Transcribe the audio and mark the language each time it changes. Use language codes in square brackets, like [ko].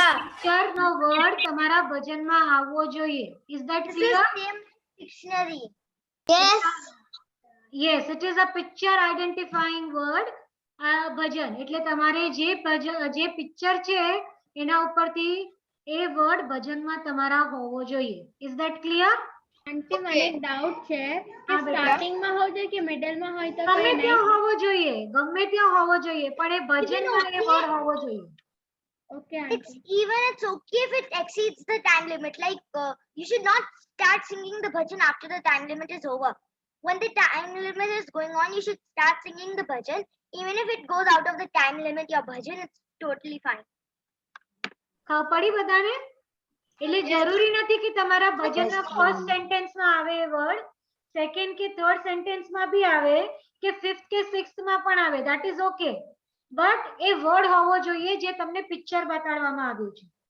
[gu] Picture નો word તમારા ભજનમાં આવવો જોઈએ. [en] Is that This clear? is same dictionary. Yes, it is a picture identifying word. ભજન એટલે તમારે જે picture છે એના ઉપરથી એ વર્ડ ભજનમાં તમારા હોવો જોઈએ. Is that clear? [gu] આંટી મને એક ડાઉટ છે કે સ્ટાર્ટિંગ માં હોવો જોઈએ કે મિડલ માં હોય તો ગમે કઈ ત્યાં નહીં? હોવો જોઈએ, ગમે ત્યાં હોવો જોઈએ, પણ એ ભજનમાં એ વર્ડ હોવો જોઈએ. [en] okay It's [gu] aunty. [en] it's okay if it exceeds the time limit. Like you should not start singing the bhajan after the time limit is over. When the time limit is going on, you should start singing the bhajan. Even if it goes out of the time limit, your bhajan is totally fine. [gu] ખબર પડી બધાને? એટલે જરૂરી નથી કે તમારા ભજનના first સેન્ટેન્સમાં આવે એ word, second કે થર્ડ સેન્ટેન્સમાં બી આવે કે ફિફ્થ કે સિક્સ્થમાં પણ આવે. [en] that is okay, but [gu] A word હોવો જોઈએ જે તમને પિક્ચર બતાડવામાં આવ્યું છે.